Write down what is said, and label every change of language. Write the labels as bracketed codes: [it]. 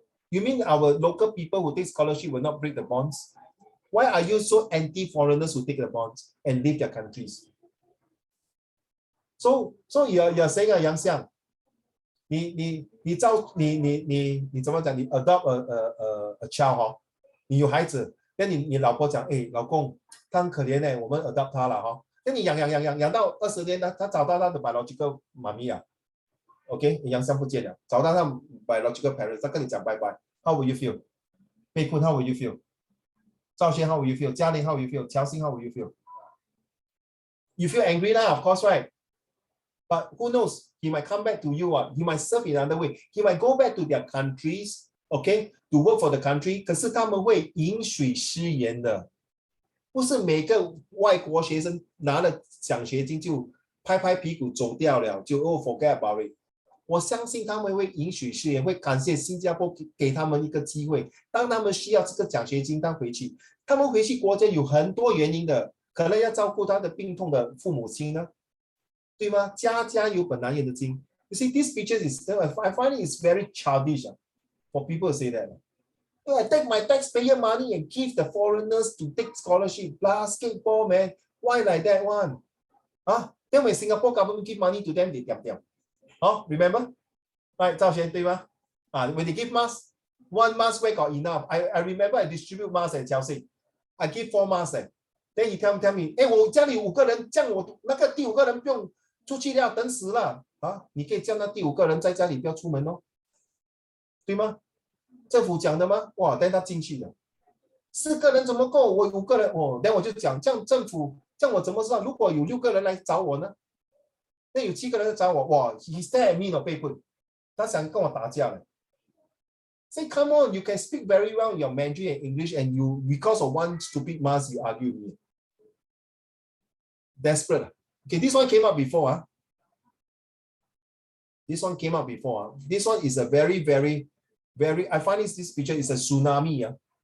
[en] You mean our local people who take scholarship will not break the bonds? Why are you so anti-foreigners who take the bonds and leave their countries? So you're saying Yang Xiang, [zh] 你怎么讲？你 adopt a child 你有孩子，跟你老婆讲，哎，老公，他很可怜呢，我们 adopt 他了跟你养到20年，他找到他的 biological 妈咪OK， 杨香不见了，找到他 biological parents， 他跟你讲拜拜 ， [en] How will you feel？被困 How will you feel？ 赵轩 How will you feel？ 嘉玲 How will you feel？ 乔欣 How will you feel？ You feel angry lah, of course, right? But who knows? He might come back to you. He might serve in another way. He might go back to their countries, okay, to work for the country. [zh] 可是他们会饮水思源的，不是每个外国学生拿了奖学金就拍拍屁股走掉了，就 [en] forget about it。 [zh] 我相信他们会饮水思源，会感谢新加坡给他们一个机会。当他们需要这个奖学金，回去，他们回去国家有很多原因的，可能要照顾他的病痛的父母亲呢。对吗？家家有本难念的经。 [en] You see, this picture is, I find it is very childish for people to say that. I take my taxpayer money and give the foreigners to take scholarship, basketball, man. Why like that one? Then when Singapore government give money to them, they diam. Remember? Right, 赵轩 [zh] 对吗？ [en] When they give mask, one mask where got enough. I remember I distribute masks at Chelsea. I give 4 masks. Then you tell me, [zh] 我家里5个人，这样我那个第5个人不用出去了，等死了你可以叫那第5个人在家里不要出门对吗？政府讲的吗？哇，但他进去了，4个人怎么够？我5个人，then 我就讲，这样政府，这样我怎么知道？如果有6个人来找我呢？那有7个人来找我，哇 ， [en] he stare at me [zh] 被困，他想跟我打架了。 [en] Say, come on, you can speak very well your Mandarin and English, and you because of one stupid mask you argue with me. Desperate. Okay, this one came up before. This one came up before. This one is a very, I find this picture is a tsunami.